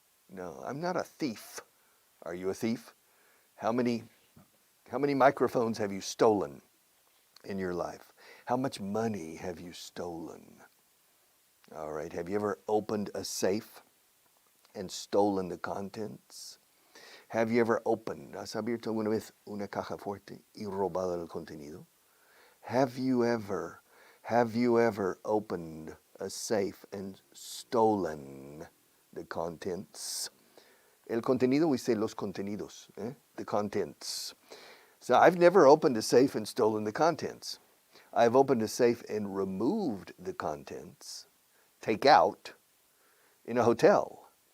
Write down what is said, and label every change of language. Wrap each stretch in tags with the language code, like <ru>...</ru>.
<en>No, I'm not a thief. Are you a thief? How many microphones have you stolen in your life? How much money have you stolen? All right, have you ever opened a safe and stolen the contents? Have you ever opened,</en> <es>has abierto alguna vez una caja fuerte y robado el contenido?</es> <en>Have you ever opened a safe and stolen the contents?</en> <es>El contenido,</es> <en>we say</en> <es>los contenidos,</es> <en>the contents. So I've never opened a safe and stolen the contents. I've opened a safe and removed the contents, take out, in a hotel.</en>